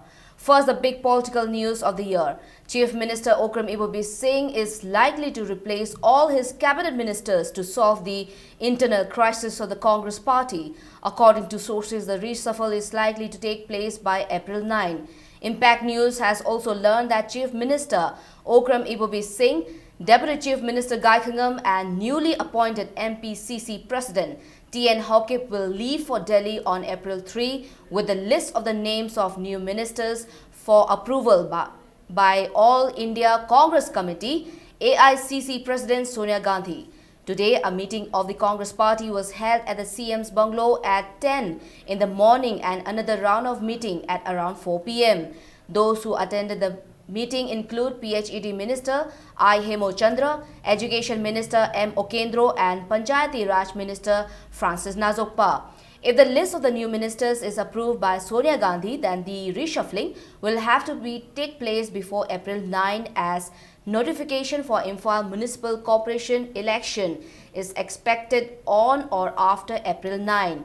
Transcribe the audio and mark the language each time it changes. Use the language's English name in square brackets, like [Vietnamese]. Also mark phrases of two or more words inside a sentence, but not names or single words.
[English] First, the big political news of the year. Chief Minister Okram Ibobi Singh is likely to replace all his cabinet ministers to solve the internal crisis of the Congress party. According to sources, the reshuffle is likely to take place by April 9. Impact News has also learned that Chief Minister Okram Ibobi Singh, Deputy Chief Minister Gaikhangam and newly appointed MPCC President T.N. Hokip will leave for Delhi on April 3 with the list of the names of new ministers for approval by All India Congress Committee, AICC President Sonia Gandhi. Today, a meeting of the Congress party was held at the CM's bungalow at 10 in the morning and another round of meeting at around 4 p.m. Those who attended the meeting include PHED Minister I. Hemo Chandra, Education Minister M. Okendro and Panchayati Raj Minister Francis Nazokpa. If the list of the new ministers is approved by Sonia Gandhi, then the reshuffling will have to take place before April 9 as notification for Imphal Municipal Corporation election is expected on or after April 9.